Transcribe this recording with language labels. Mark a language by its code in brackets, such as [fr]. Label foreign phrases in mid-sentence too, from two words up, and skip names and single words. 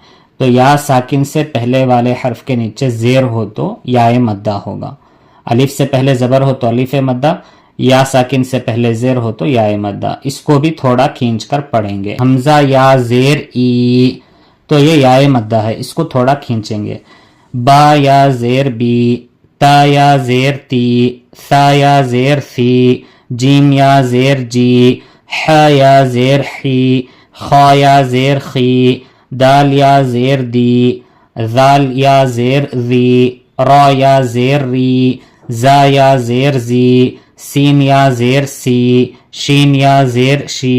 [ur] تو یا ساکن سے پہلے والے حرف کے نیچے زیر ہو تو یا مدہ ہوگا۔ الف سے پہلے زبر ہو تو الف مدہ، یا ساکن سے پہلے زیر ہو تو یا مدہ۔ اس کو بھی تھوڑا کھینچ کر پڑھیں گے۔ حمزہ یا زیر ای تو یہ یا مدہ ہے، اس کو تھوڑا کھینچیں گے۔ با یا زیر بی، تا یا زیر تی، ثا یا زیر ثی، جیم یا زیر جی، ح یا زیر حی، خا یا زیر خی، دال یا زیر دی، ذال یا زیر ذی، را یا زیر ری، زا یا زیر زی، سین یا زیر سی، شین یا زیر شی،